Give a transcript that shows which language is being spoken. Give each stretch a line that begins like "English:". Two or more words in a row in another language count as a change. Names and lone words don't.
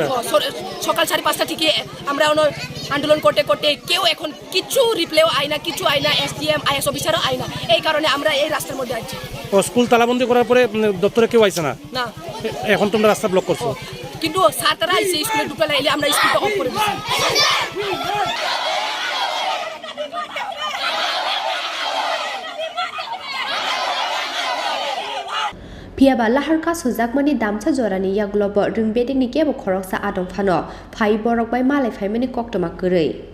Bangla: সকাল 5:30 থেকে আমরা আন্দোলন করতে কেউ এখন কিছু রিপ্লাইও আয় না কিছু আয় না এসডিএম আইএস অফিসারও আয় না এই কারণে আমরা এই রাস্তার মধ্যে আছি স্কুল তালাবন্দি করার পরে দপ্তরে কেউ আইছে না না এখন তোমরা রাস্তা ব্লক করছো কিন্তু স্যার তারা আইছে স্কুলে ঢুকে লাইলে আমরা স্কুলটা অফ করে দিছি
Kok Borok: Piaba Lahar Khlaijakmani damsa jorani yagulobo Rwngswrwngnairokni kebo khoroksa adom phano phai borok bai malai phaimani koktoma kwrwi